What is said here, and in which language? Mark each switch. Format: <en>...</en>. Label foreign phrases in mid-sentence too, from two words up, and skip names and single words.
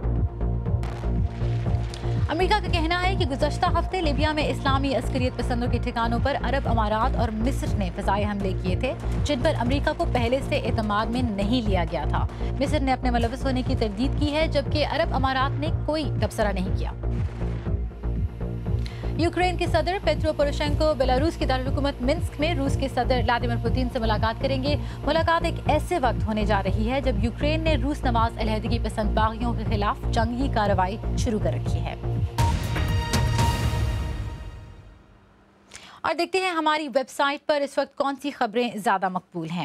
<ur>امریکہ کا کہنا ہے کہ گزشتہ ہفتے لیبیا میں اسلامی عسکریت پسندوں کے ٹھکانوں پر عرب امارات اور مصر نے فضائی حملے کیے تھے، جن پر امریکہ کو پہلے سے اعتماد میں نہیں لیا گیا تھا۔ مصر نے اپنے ملوث ہونے کی تردید کی ہے، جبکہ عرب امارات نے کوئی تبصرہ نہیں کیا۔ یوکرین کے صدر پیٹرو پوروشینکو بیلاروس کی دارالحکومت منسک میں روس کے صدر ولادیمیر پوتین سے ملاقات کریں گے۔ ملاقات ایک ایسے وقت ہونے جا رہی ہے جب یوکرین نے روس نواز علیحدگی پسند باغیوں کے خلاف جنگی کارروائی شروع کر رکھی ہے۔ اور دیکھتے ہیں ہماری ویب سائٹ پر اس وقت کون سی خبریں زیادہ مقبول ہیں۔</ur>